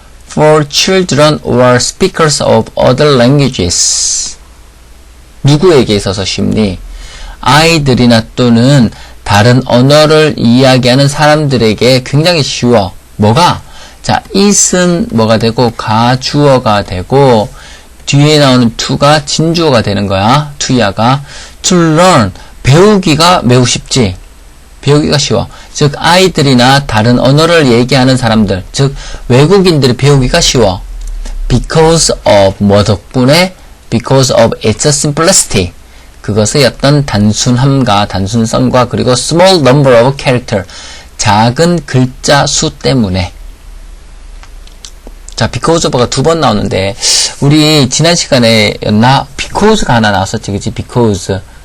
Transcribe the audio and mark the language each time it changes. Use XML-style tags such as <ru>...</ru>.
<en>For children or speakers of other languages.</en> <ko>누구에게 있어서 쉽니? 아이들이나 또는 다른 언어를 이야기하는 사람들에게 굉장히 쉬워. 뭐가? 자, it은 뭐가 되고, 주어가 되고, 뒤에 나오는 to가 진주어가 되는 거야. to야가. to learn. 배우기가 매우 쉽지. 배우기가 쉬워. 즉, 아이들이나 다른 언어를 얘기하는 사람들, 즉, 외국인들이 배우기가 쉬워.</ko> <en>Because of</en> <ko>뭐 덕분에?</ko> <en>Because of its simplicity.</en> <ko>그것의 어떤 단순함과 단순성과 그리고</ko> <en>small number of character.</en> <ko>작은 글자 수 때문에. 자, because of가 2번 나오는데, 우리 지난 시간에였나? because가 하나 나왔었지, 그치?</ko> <en>because.</en>